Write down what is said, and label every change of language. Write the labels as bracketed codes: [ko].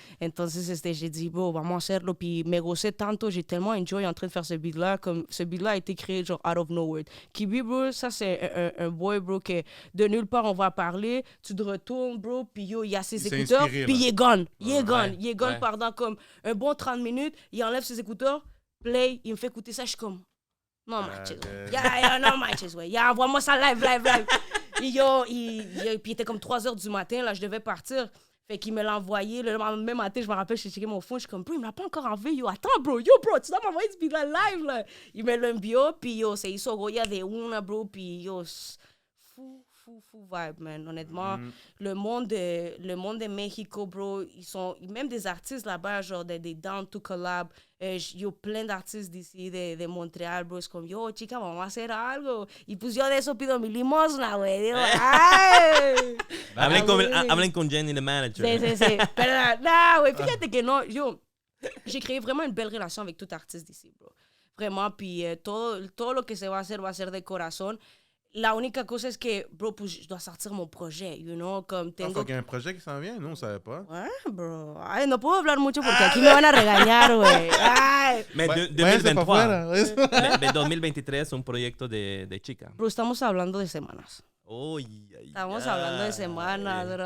[es] Entonces, [fr] j'ai dit, [es] bro, vamos a hacerlo. [fr] Puis, [es] me gocé tanto, [fr] j'ai tellement enjoy en train de faire ce beat-là, comme ce beat-là a été créé, genre, [en] out of nowhere. [fr] Kibi, bro, ça, c'est un boy, bro, que de nulle part, on va parler, tu te retournes, bro, puis yo, il y a ses Il s'est écouteurs, inspiré, puis là. il est gone. Il est Ouais. gone pendant comme un bon 30 minutes, il enlève ses écouteurs, play, il me fait écouter ça, je suis comme, [es] non manches, non manches, [fr] ouais. Envoie-moi ça live. Et yo, puis il était comme 3h du matin, là, je devais partir. Fait qu'il me l'a envoyé. Le même matin, je me rappelle, j'ai checké mon phone. Je suis comme, bro, il me l'a pas encore envoyé. Yo, attends, bro, tu dois m'envoyer ce beat-là live, là. Il me l'a envié, puis yo, c'est [es] hizo Goya de una, [fr] bro, puis yo, fou vibe, man. Honnêtement, le monde de Mexico, bro, ils sont, même des artistes là-bas, genre des [en] Down to Collab. [fr] Yo, plein d'artistes d'ici, de Montréal, bro. [es] Es como, yo, chica, vamos a hacer algo. Y pues yo de eso pido mi limosna, güey. Digo, ay. Hablen con Jenny, le manager. Sí. Pero, no, güey, fíjate que no, [fr] yo, j'ai créé vraiment une belle relation avec tout artiste d'ici, bro. Vraiment, puis [es] todo lo que se va a hacer de corazón. La única cosa es que, bro, pues [fr] je dois sortir mon projet, [en] you know, [es] comme tengo... [fr] Il y a un projet qui s'en vient, nous, on savait pas. Ouais, bro. [es] Ay, no puedo hablar mucho porque aquí me van a regañar, güey. Ay. [fr] Mais [es] Váyanse pa' 2023. afuera. [fr] Mais [es] 2023, un proyecto de chica. Bro, estamos hablando de semanas. Oh, Estamos hablando de semanas, bro.